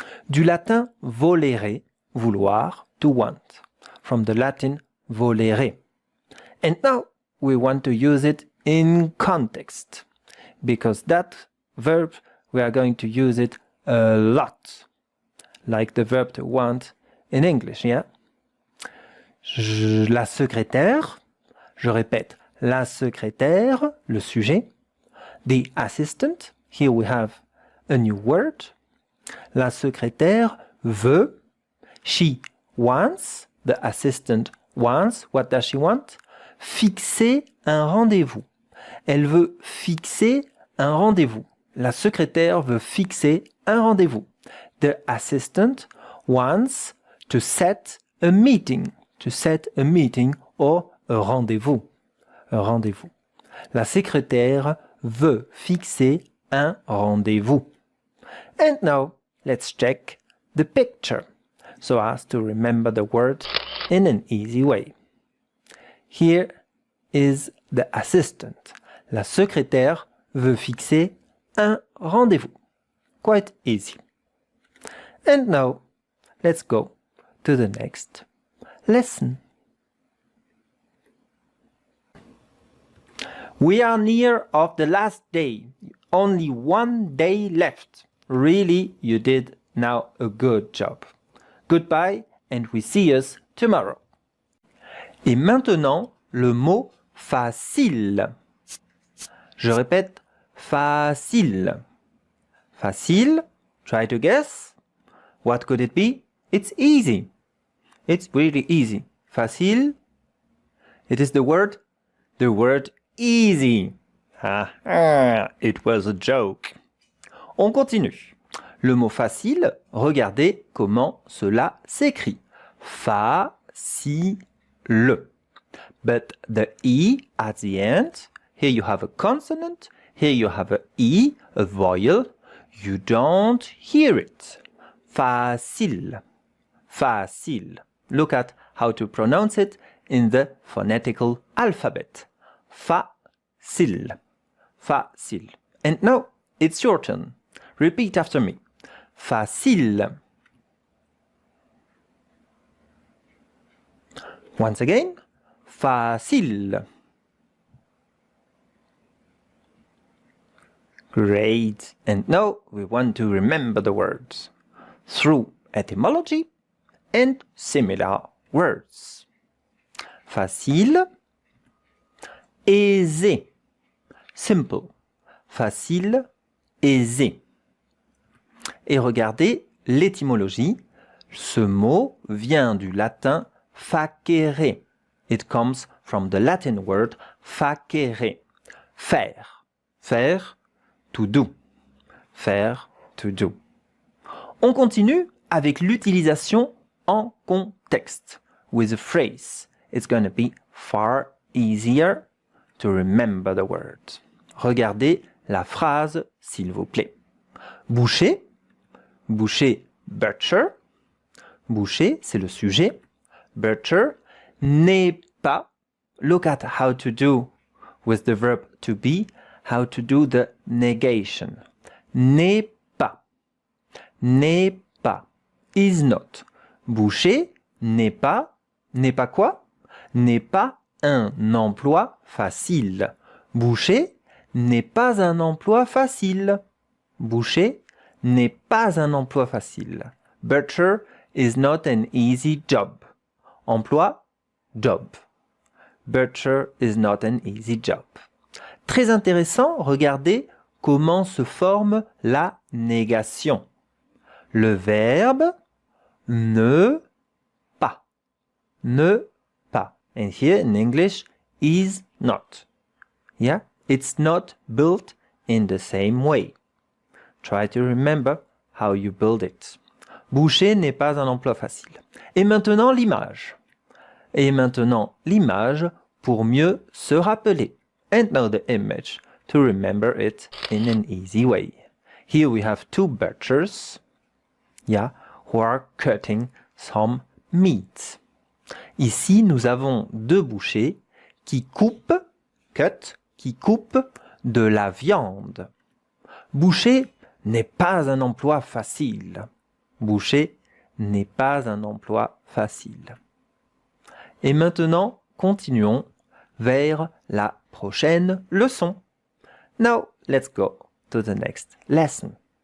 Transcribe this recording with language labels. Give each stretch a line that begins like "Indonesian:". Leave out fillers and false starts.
French: Du latin volere, vouloir,
English: to want. From the Latin volere. And now we want to use it in context. Because that verb, we are going to use it a lot. Like the verb to want in English, yeah?
French: La secrétaire, je répète, la secrétaire, le sujet.
English: The assistant, here we have a new word.
French: La secrétaire veut,
English: she wants, the assistant wants, what does she want?
French: Fixer un rendez-vous. Elle veut fixer un rendez-vous. La secrétaire veut fixer un rendez-vous.
English: The assistant wants to set a meeting. To set a meeting or a rendezvous.
French: Un rendez-vous. La secrétaire veut fixer un rendez-vous.
English: And now, let's check the picture so as to remember the word in an easy way. Here is the assistant. La secrétaire veut fixer un rendez-vous. Quite easy. And now, let's go to the next lesson. We are near of the last day. Only one day left. Really, you did now a good job. Goodbye and we see us tomorrow.
French: Et maintenant, le mot facile. Je répète, facile. Facile,
English: try to guess. What could it be? It's easy. It's really easy. Facile, it is the word easy. It was a joke.
French: On continue. Le mot facile, regardez comment cela s'écrit. Facile.
English: But the E at the end, here you have a consonant, here you have a E, a vowel. You don't hear it. Facile. Facile. Look at how to pronounce it in the phonetical alphabet. Facile. Facile. And now, it's your turn. Repeat after me.
French: Facile.
English: Once again. Facile. Great. And now we want to remember the words through etymology and similar words.
French: Facile. Aisé. Simple. Facile. Aisé. Et regardez l'étymologie. Ce mot vient du latin facere.
English: It comes from the Latin word facere. Faire. Faire, to do. Faire, to do.
French: On continue avec l'utilisation en contexte.
English: With a phrase. It's going to be far easier to remember the word.
French: Regardez la phrase, s'il vous plaît. Boucher. Boucher, butcher. Boucher, c'est le sujet. Butcher n'est pas.
English: Look at how to do with the verb to be, how to do the negation.
French: N'est pas. N'est pas.
English: Is not.
French: Boucher n'est pas. N'est pas quoi? N'est pas un emploi facile. Boucher n'est pas un emploi facile. Boucher n'est pas un emploi facile.
English: Butcher is not an easy job. Emploi, job. Butcher is not an easy job.
French: Très intéressant, regardez comment se forme la négation. Le verbe ne pas. Ne pas.
English: And here in English, is not. Yeah? It's not built in the same way. Try to remember how you build it.
French: Boucher n'est pas un emploi facile. Et maintenant, l'image. Et maintenant, l'image pour mieux se rappeler.
English: And now the image to remember it in an easy way. Here we have two butchers, yeah, who are cutting some meat.
French: Ici, nous avons deux bouchers qui coupent, cut, qui coupent de la viande. Boucher n'est pas un emploi facile. Boucher n'est pas un emploi facile. Et maintenant, continuons vers la prochaine leçon.
English: Now, let's go to the next lesson.